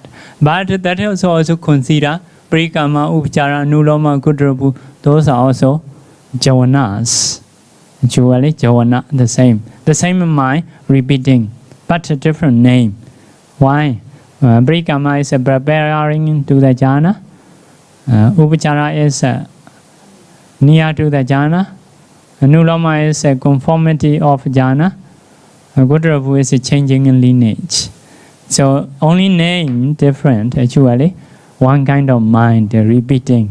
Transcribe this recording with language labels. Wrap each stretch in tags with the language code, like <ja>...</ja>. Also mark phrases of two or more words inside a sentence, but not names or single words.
<en>But that is also consider</en> <pi>Parikama, Upachara, Nuloma, Kudrabu.</pi> <en>Those are also jhanas. Actually, jhana, the same. The same mind repeating, but a different name. Why? Parikama is preparing to the jhana. Upachara is near to the jhana. Anuloma is a conformity of jhana. Godravu is a changing in lineage. So only name different, actually. One kind of mind repeating.</en>